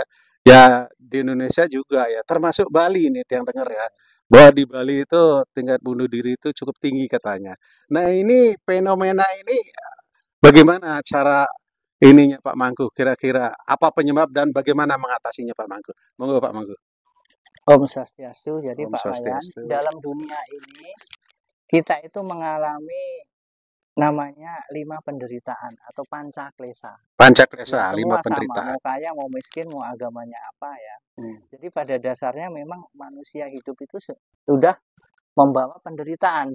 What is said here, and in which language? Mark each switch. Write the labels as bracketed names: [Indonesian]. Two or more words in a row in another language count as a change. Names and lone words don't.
[Indonesian] Ya di Indonesia juga ya, termasuk Bali nih yang dengar ya. Bahwa di Bali itu tingkat bunuh diri itu cukup tinggi katanya. Nah, ini fenomena ini bagaimana cara ininya Pak Mangku? Kira-kira apa penyebab dan bagaimana mengatasinya Pak Mangku? Monggo Pak Mangku. [Balinese] Om Swastiastu. Jadi Om Pak Wayan, Swastiastu. [Indonesian] dalam dunia ini kita itu mengalami namanya 5 penderitaan atau pancaklesa. Pancaklesa, Ya, 5 semua sama, penderitaan. mau kaya, mau miskin, mau agamanya apa ya. Jadi pada dasarnya memang manusia hidup itu sudah membawa penderitaan.